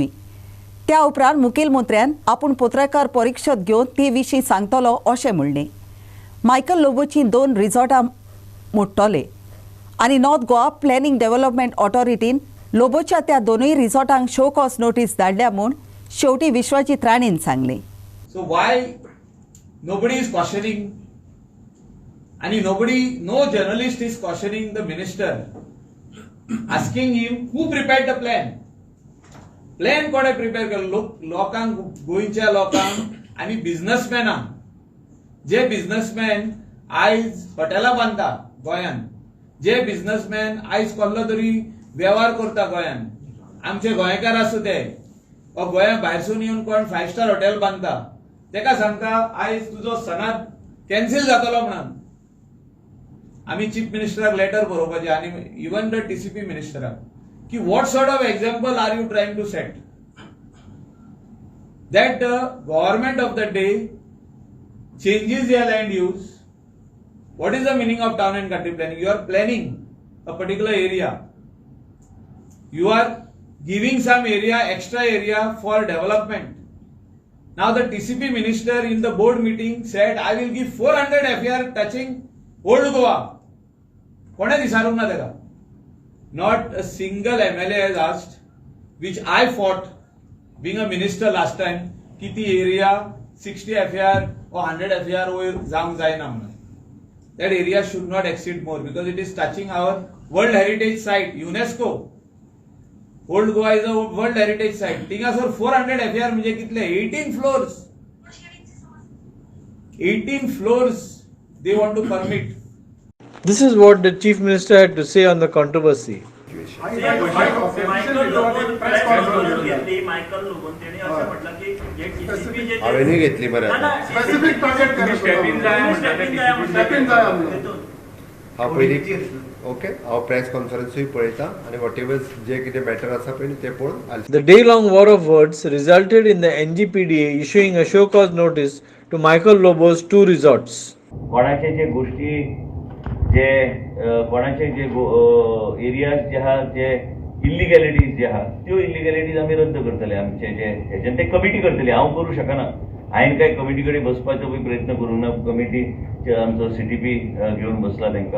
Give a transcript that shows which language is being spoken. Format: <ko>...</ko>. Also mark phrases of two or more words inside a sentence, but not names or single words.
<kok>त्या उपरांत मुखेल मंत्र्यान आपूण पत्रकार परिशद घेवन ते विशीं सांगतलो अशें म्हणलें। मायकल लोबोची 2 रिजॉर्टां मोडटले आनी नॉर्थ गोवा प्लॅनिंग डेव्हलपमेंट ऑथॉरिटीन लोबोच्या त्या दोनूय रिजॉर्टांक</kok> <en>show cause notice</en> <kok>धाडल्या म्हूण शेवटी विश्वजीत राणेन सांगलें।</kok> <en>So why nobody is cautioning and no journalist is cautioning the minister, asking him who prepared the plan?</en> <kok>Plan कोणे प्रिपेअर केलो? लोकांक गोंयच्या लोकांक आनी बिझनेसमॅनांक जे बिझनेसमॅन आयज हॉटेलां बांदता गोंयान, जे बिझनेसमॅन आयज कसलो तरी वेव्हार करता गोंयान, आमचे गोंयकार आसूं ते गोंया भायरसून येवन कोण 5</kok> <en>star hotel</en> <kok>बांदता तेका सांगता आयज तुजो सनद कॅन्सील जातलो म्हणून। आमी चीफ मिनिस्टराक लेटर बरोवपाचें आनी</kok> <en>even the TCP</en> <kok>मिनिस्टराक की</kok> <en>what sort of example are you trying to set that the government of the day changes their land use? What is the meaning of town and country planning? You are planning a particular area, you are giving some area, extra area for development. Now the TCP minister in the board meeting said I will give 400 FAR touching old Goa.</en> <kok>कोणे दिसारूंक ना तेका?</kok> <en>not a single MLA has asked, which I fought being a minister last time,</en> <kok>की ती area</kok> <en>60 FAR or 100 FAR</en> <kok>वयर जावंक जायना म्हणून.</kok> <en>That area should not exceed more because it is touching our World Heritage Site, UNESCO. Old Goa is a World Heritage Site.</en> <kok>थिंगासर 400 FAR म्हणजे कितले? 18 floors.</kok> <en>18 floors they want to permit. This is what the Chief Minister had to say on the controversy.</en> <kok>मायकल लोबोन</kok> <en>press conference</en> <kok>घेतली. मायकल लोबोन तेणे अशें म्हटलं की हे टीसीपी जे हांवेनूय घेतली मरे.</kok> <en>specific target</en> <kok>करा. स्टेपिंग जाय हांव पयलीं ओके हांव प्रेस कॉन्फरन्सूय पळयतां आनी</kok> <en>what ever</en> <kok>जे कितें मॅटर आसा पळय तें पळोवन</kok> <en>The day-long war of words resulted in the NGPDA issuing a show-cause notice to Michael Lobo's 2 resorts.</en> <kok>कोणाचे जे गोष्टी जे कोणाचे जे एरियाज जे आहा जे इलिगॅलिटीज जे आहा त्यो इलिगॅलिटीज आमी रद्द करतले. आमचे जे हेच्यान ते कमिटी करतली. हांव करूं शकना. हांवें काय कमिटी कडेन बसपाचो प्रयत्न करूंक ना. कमिटी आमचो CTP घेवन बसला तांकां.</kok>